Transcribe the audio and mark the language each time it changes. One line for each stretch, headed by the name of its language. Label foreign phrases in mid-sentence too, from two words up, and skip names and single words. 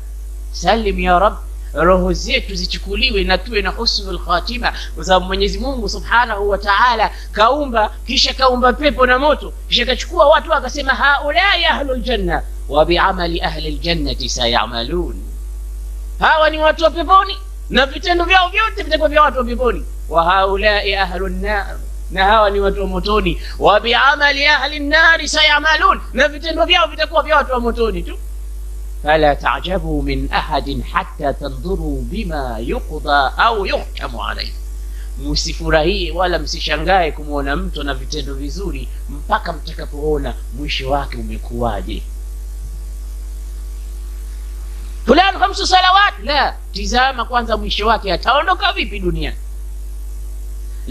Arabic: سلم يا رب,
Swahili: roho zetu zichukuliwe na tuwe na
Arabic: حسن الخاتمة,
Swahili: kwa sababu Mwenyezi Mungu
Arabic: سبحانه وتعالى
Swahili: kaumba, kisha kaumba pepo na moto, kisha kachukua watu akasema,
Arabic: هؤلاء أهل الجنة وبعمل أهل الجنة سيعملون,
Swahili: hawa ni watu wa peponi na vitendo vyao vyote vitakuwa vya watu wa peponi.
Arabic: وهؤلاء أهل النار,
Swahili: na hawa ni watu wa motoni.
Arabic: وبعمل أهل النار سيعملون,
Swahili: na vitendo vyao vitakuwa vya watu wa motoni tu.
Arabic: فلا تعجبوا من أحد حتى تنظروا بما يقضى أو يحكم عليه,
Swahili: msifurahie wala msishangae kumuona mtu na vitendo vizuri mpaka mtakapoona mwisho wake umekuwaje. Fulan 5 salawat, la, tizama kwanza mwisho wake ataondoka vipi duniani.